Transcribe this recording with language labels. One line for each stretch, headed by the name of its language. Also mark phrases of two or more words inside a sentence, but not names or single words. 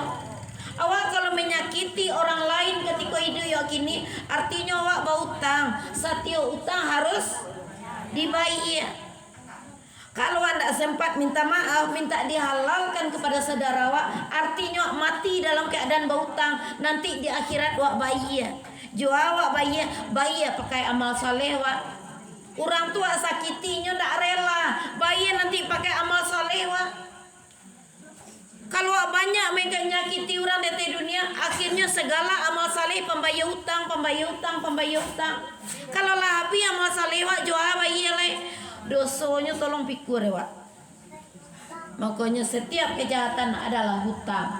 Indonesian: Awak kalau menyakiti orang lain ketika hidup ya kini, artinya awak berutang. Satyo utang harus dibayar. Kalau anda sempat minta maaf, minta dihalalkan kepada saudara awak, artinya mati dalam keadaan berutang. Nanti di akhirat awak bayar. Jo awak bayar pakai amal saleh awak. Orang tua sakitinya tidak rela, bayar nanti pakai amal saleh awak. Kalau banyak mereka nyakiti orang di dunia, akhirnya segala amal saleh pembayar utang.
Minangkabau: Kalau lah habis amal saleh awak jo bayar le.
Indonesian: Dosanya tolong pikir ya Wak. Makanya setiap kejahatan adalah hutang.